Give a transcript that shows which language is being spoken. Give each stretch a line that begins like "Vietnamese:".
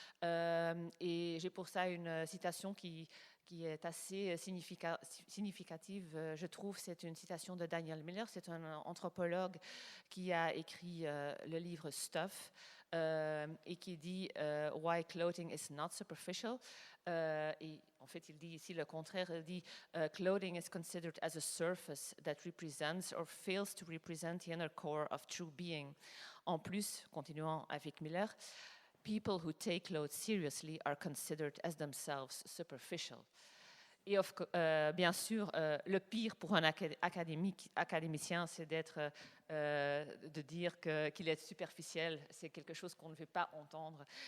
French: Et j'ai pour ça une citation qui est assez significative, je trouve. C'est une citation de Daniel Miller, c'est un anthropologue qui a écrit le livre Stuff, et qui dit
English: Why clothing is not superficial.
French: Et en fait, il dit ici le contraire. Il dit
English: Clothing is considered as a surface that represents or fails to represent the inner core of true being.
French: En plus, continuons avec Miller,
English: people who take clothes seriously are considered as themselves superficial.
French: Et bien sûr, le pire pour un académicien, c'est de dire qu'il est superficiel. C'est quelque chose qu'on ne veut pas entendre.